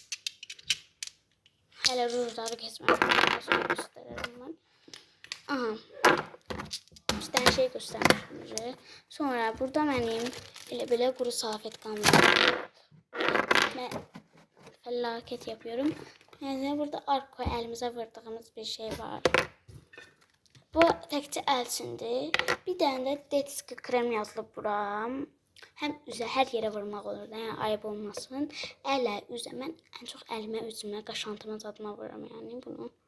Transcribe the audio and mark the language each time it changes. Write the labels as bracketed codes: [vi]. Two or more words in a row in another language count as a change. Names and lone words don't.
[tr] Hele rujları kesmem. Sonra gösteririm ben. Aha. 2 tane şey göstermişim size. Sonra burada benim böyle kuru safet kalmadı. Ben felaket yapıyorum. [az] Yəni burada arko əlimizə vurdığımız bir şey var. Bu təkcə əl üçündür. Bir dənə də [ru] детский крем [az] yazılıb bura. Həm üzə hər yerə vurmaq olur da, yəni ayıb olmasın. Ələ, üzə. Mən ən çox əlimə, üzümə, qaşantıma, zadıma vururam yəni bunu.